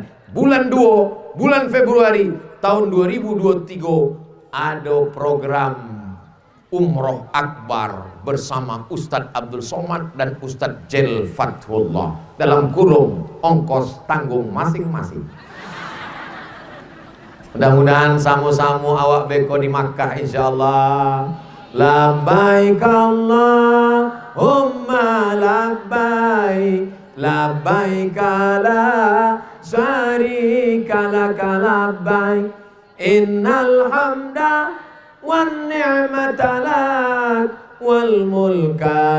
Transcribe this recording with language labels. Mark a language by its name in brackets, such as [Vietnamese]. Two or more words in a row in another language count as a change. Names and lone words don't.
[Indonesian] Bulan 2, bulan Februari tahun 2023 ada program Umroh Akbar bersama Ustadz Abdul Somad dan Ustadz Jel Fathullah dalam kurung ongkos tanggung masing-masing. [Minangkabau] Mudah-mudahan samu-samu awak beko di Makkah insyaallah. [Arabic] لبيك اللهم لبيك، لبيك لا شريك لك لبيك، إن الحمد والنعمة لك والملك